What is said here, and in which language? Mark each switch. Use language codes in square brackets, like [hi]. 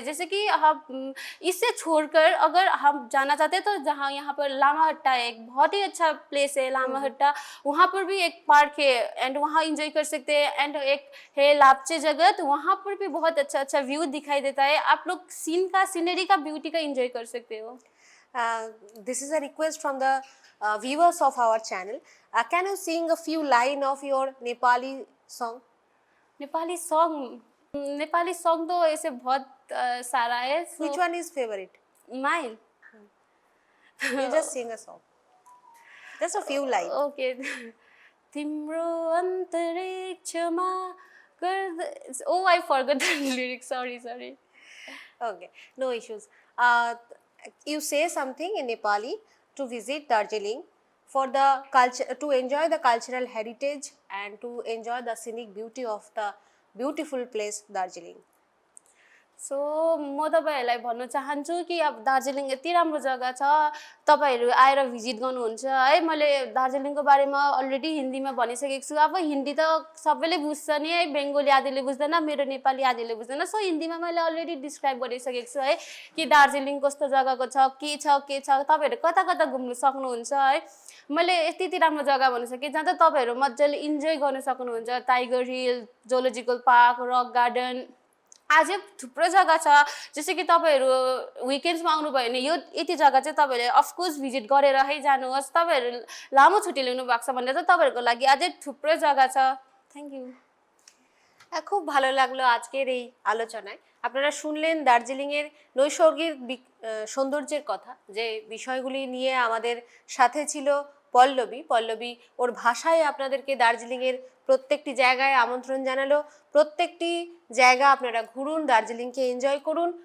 [hi] जैसे कि हम इससे छोड़कर अगर हम जाना चाहते हैं तो जहाँ यहाँ पर लामा हट्टा है, एक बहुत ही अच्छा प्लेस है लामा हट्टा। वहाँ पर भी एक पार्क है एंड वहाँ इंजॉय कर सकते हैं। एंड एक है लापचे जगह, तो वहाँ पर भी बहुत अच्छा अच्छा व्यू दिखाई देता है। आप लोग सीनरी का ब्यूटी का इंजॉय कर सकते हो। [en] This is a request from the viewers of our channel. Can you sing a few line of your Nepali song? [hi] Nepali song तो ऐसे बहुत सारा है। [en] Which one is favorite? Mile You just sing a song. Just a few lines. Okay. [ne] तिम्रो अन्तरिक्षमा गर्द, [en] Oh I forgot the lyrics, sorry. Okay, no issues. You say something in Nepali to visit Darjeeling for the culture, to enjoy the cultural heritage and to enjoy the scenic beauty of the beautiful place Darjeeling. [ne] So म तपाईँहरूलाई भन्न चाहन्छु कि अब दार्जिलिङ यति राम्रो जग्गा छ, तपाईँहरू आएर भिजिट गर्नुहुन्छ है। मैले दार्जिलिङको बारेमा अलरेडी हिन्दीमा भनिसकेको छु। अब हिन्दी त सबैले बुझ्छ नि है, बेङ्गोली आदिले बुझ्दैन, मेरो नेपाली आदिले बुझ्दैन। सो हिन्दीमा मैले अलरेडी डिस्क्राइब गरिसकेको छु है कि दार्जिलिङ कस्तो जग्गाको छ, के छ, तपाईँहरू कता कता घुम्नु सक्नुहुन्छ है। मैले यति राम्रो जग्गा भनिसकेँ जहाँ त तपाईँहरू मजाले इन्जोय गर्न सक्नुहुन्छ। Tiger hill, zoological park, rock garden, अझै थुप्रो जग्गा छ। जस्तै कि तपाईँहरू विकेन्ड्समा आउनुभयो भने यो यति जग्गा चाहिँ तपाईँहरूले अफकोर्स भिजिट गरेर है जानुहोस्। तपाईँहरू लामो छुट्टी लिनु भएको छ भने चाहिँ तपाईँहरूको लागि अझै थुप्रो जग्गा छ। [en] Thank you. [bn] খুব ভালো লাগলো আজকের এই আলোচনায়। আপনারা শুনলেন দার্জিলিংয়ের নৈসর্গিক সৌন্দর্যের কথা, যে বিষয়গুলি নিয়ে আমাদের সাথে ছিল পল্লবী ওর ভাষায় আপনাদেরকে দার্জিলিংয়ের প্রত্যেকটি জায়গায় আমন্ত্রণ জানালো। প্রত্যেকটি জায়গা আপনারা ঘুরুন, দার্জিলিংকে এনজয় করুন।